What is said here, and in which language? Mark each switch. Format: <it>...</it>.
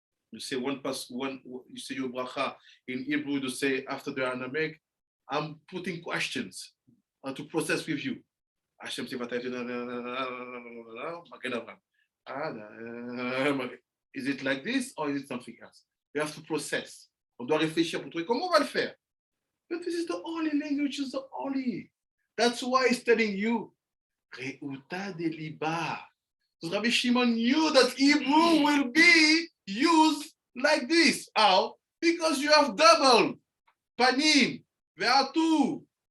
<en>You say one, you say your bracha in Hebrew, you say after the Aramaic, I'm putting questions to process with you. Hashem say, is it like this or is it something else? You have to process.</en> <fr>On doit réfléchir pour trouver comment on va le faire.</fr> <en>But this is the only language, is the only. That's why he's telling you, Reuta de liba. So Rabbi Shimon knew that Hebrew will be used like this. How? Because you have double. Panim, ve'atu.</en>